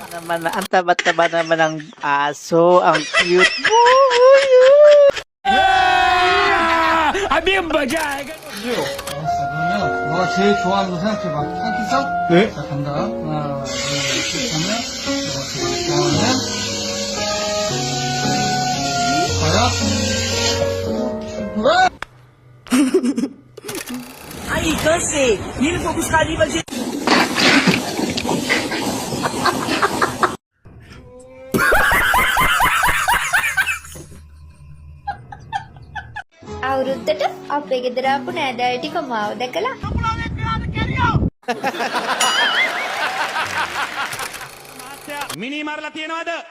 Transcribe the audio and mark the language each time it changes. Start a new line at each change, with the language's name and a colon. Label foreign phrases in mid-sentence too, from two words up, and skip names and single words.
Filipino: naman, ang taba-taba naman ng aso. Ang cute mo.
Hindi: अभी मजा आएगा
Korean: 알았어. 그러면 너가 제일 좋아하는 거 생각해봐. 생각했어? 네? 자, 간다. 하나, 둘, 셋 하면 너가 제일 좋아하는 과야?
Portuguese: Aí, cansei. E ele foi buscar livro de...
Sinhala: අවුරුද්දට අපේ ගෙදර ආපු නෑදෑයෝ ටික මාව දැකලා මිනි මරලා තියනවද?